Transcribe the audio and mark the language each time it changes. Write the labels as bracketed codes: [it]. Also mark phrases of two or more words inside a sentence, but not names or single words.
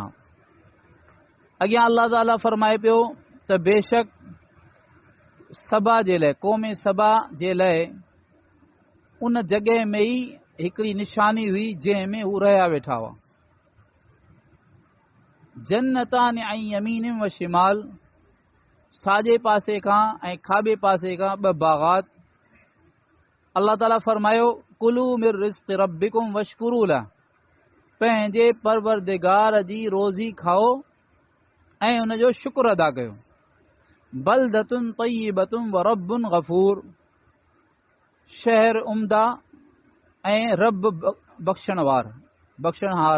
[sd] अॻियां अल्लाह ताला फरमाए पियो त बेशक सबा जे लाइ, क़ौम सबा जे लाइ उन जॻह में ई हिकिड़ी निशानी हुई जंहिं में हू रहिया वेठा हुआ। [ar] جنتان عن يمين وشمال, [sd] साॼे पासे खां ऐं खाॿे पासे खां ॿ बाग़ात। अल्लाह ताला फरमायो [ar] كلوا من رزق ربكم واشكروا له, [sd] पंहिंजे परवरदिगार जी रोज़ी खाओ ऐं हुन जो शुक्र अदा कयो। [ar] بلدة طيبة ورب غفور, [sd] शहर उम्दा ऐं रब बख़्शणहार।